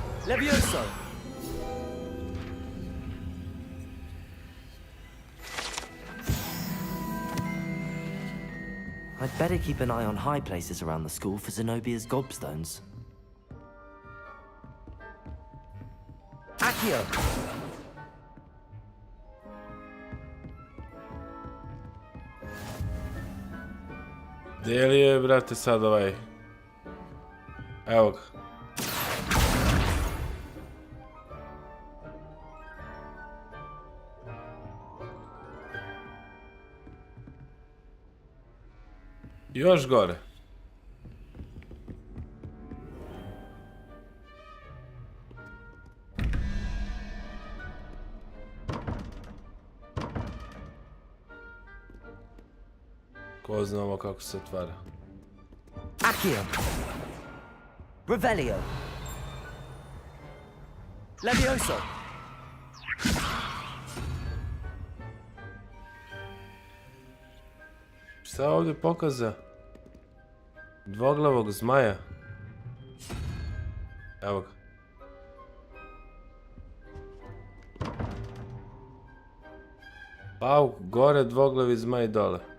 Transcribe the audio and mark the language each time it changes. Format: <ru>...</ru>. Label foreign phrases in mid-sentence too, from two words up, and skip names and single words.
<en>Levioso! I'd better keep an eye on high places around the school for Zenobia's gobstones. Accio!</en> <bs>Gdje li je, brate, sad ovaj? Evo ga. Još gore. Ko zna ovo kako se otvara? Accio! Revelio! Levioso! Šta ovdje pokaza? Dvoglavog zmaja. Evo ga. Pauk gore, dvoglavi zmaj dole.</bs>